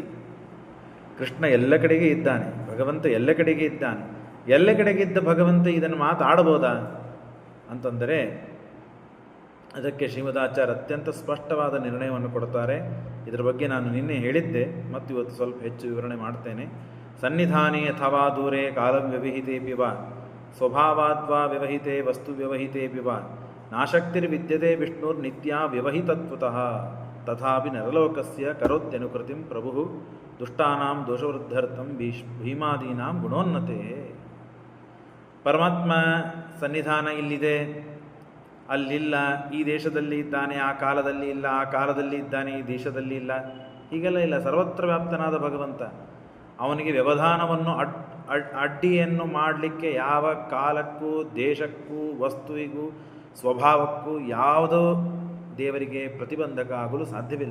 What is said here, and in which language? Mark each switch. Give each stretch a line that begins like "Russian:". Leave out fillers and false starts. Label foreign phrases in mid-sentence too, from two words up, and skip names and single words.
Kannada: ಕೃಷ್ಣ ಎಲ್ಲ ಕಡೆಗೆ ಇದ್ದಾನೆ, ಭಗವಂತ ಎಲ್ಲ ಕಡೆಗೆ ಇದ್ದಾನೆ. ಎಲ್ಲ ಕಡೆಗಿದ್ದ ಭಗವಂತ ಇದನ್ನು ಮಾತಾಡಬಹುದಾ ಅಂತಂದರೆ ಅದಕ್ಕೆ ಶ್ರೀಮದಾಚಾರ್ಯ ಅತ್ಯಂತ ಸ್ಪಷ್ಟವಾದ ನಿರ್ಣಯವನ್ನು ಕೊಡ್ತಾರೆ. ಇದರ ಬಗ್ಗೆ ನಾನು ನಿನ್ನೆ ಹೇಳಿದ್ದೆ, ಮತ್ತು ಇವತ್ತು ಸ್ವಲ್ಪ ಹೆಚ್ಚು ವಿವರಣೆ ಮಾಡ್ತೇನೆ.
Sanskrit: ಸನ್ನಿಧಾನೇ ಅಥವಾ ದೂರೇ ಕಾಲಂ ವ್ಯವಹಿತೇಪಿ ವಾ ಸ್ವಭಾವಾದ್ವಾ ವ್ಯವಹಿತೆ ವಸ್ತು ವ್ಯವಹಿತೇಪಿ ವಾ ನಾಶಕ್ತಿರ್ವಿದ್ಯತೆ ವಿಷ್ಣುರ್ನಿತ್ಯಾ ವ್ಯವಹಿತತ್ವತಃ ತಥಾಪಿ ನರಲೋಕಸ್ಯ ಕರೋತ್ಯನುಕೃತಿಂ ಪ್ರಭು ದುಷ್ಟಾನಾಂ ದೋಷವೃದ್ಧರ್ಥಂ ಭೀಮಾದೀನಾಂ ಗುಣೋನ್ನತೆ.
Kannada: ಪರಮಾತ್ಮ ಸನ್ನಿಧಾನ ಇಲ್ಲಿದೆ, ಅಲ್ಲಿಲ್ಲ, ಈ ದೇಶದಲ್ಲಿ ಇದ್ದಾನೆ, ಆ ಕಾಲದಲ್ಲಿ ಇಲ್ಲ, ಆ ಕಾಲದಲ್ಲಿ ಇದ್ದಾನೆ, ಈ ದೇಶದಲ್ಲಿ ಇಲ್ಲ, ಹೀಗೆಲ್ಲ ಇಲ್ಲ. ಸರ್ವತ್ರ ವ್ಯಾಪ್ತನಾದ ಭಗವಂತ. ಅವನಿಗೆ ವ್ಯವಧಾನವನ್ನು ಅಡ್ಡಿಯನ್ನು ಮಾಡಲಿಕ್ಕೆ ಯಾವ ಕಾಲಕ್ಕೂ, ದೇಶಕ್ಕೂ, ವಸ್ತುವಿಗೂ, ಸ್ವಭಾವಕ್ಕೂ ಯಾವುದೋ ದೇವರಿಗೆ ಪ್ರತಿಬಂಧಕ ಆಗಲು ಸಾಧ್ಯವಿಲ್ಲ.